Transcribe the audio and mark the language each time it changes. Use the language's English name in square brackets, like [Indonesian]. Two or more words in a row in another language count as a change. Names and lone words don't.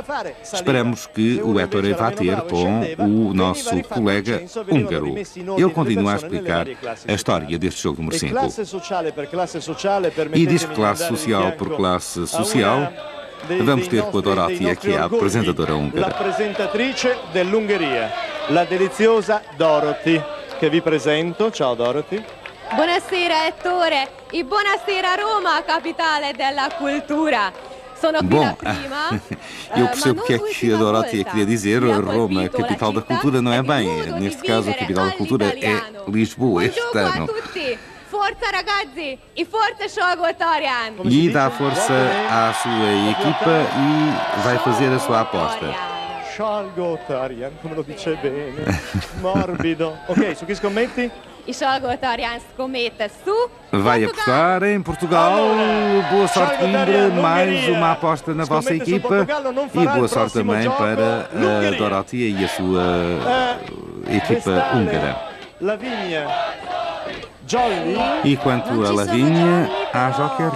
[Portuguese] Esperamos que o Ettore vá ter com o nosso colega húngaro. Ele continua a explicar a história deste jogo número 5. E diz que classe social por classe social, vamos ter com a Dorothea, que é a apresentadora húngara. [Italian] La presentatrice dell'Ungheria, la deliziosa Dorothy, che vi presento. Ciao Dorothy. Buonasera Ettore e buonasera Roma, capitale della cultura. [Portuguese] Bom, eu percebo o que é que a Dorothea queria dizer. Roma, capital da cultura, não é bem. Neste caso, a capital da cultura é Lisboa este ano. [Italian] Forza ragazzi e forza Salgótarján! [Portuguese] E dá força à sua equipa e vai fazer a sua aposta. [Italian] Salgótarján, come lo dice bene. Morbido. Ok, su chi scommetti? E Salgótarján scommette su [Portuguese] Vai apostar em Portugal. Boa sorte, Coimbra. Mais uma aposta na vossa equipa. E boa sorte também para a Dorothea e a sua equipa húngara. E quanto a Lavínia, há jokers?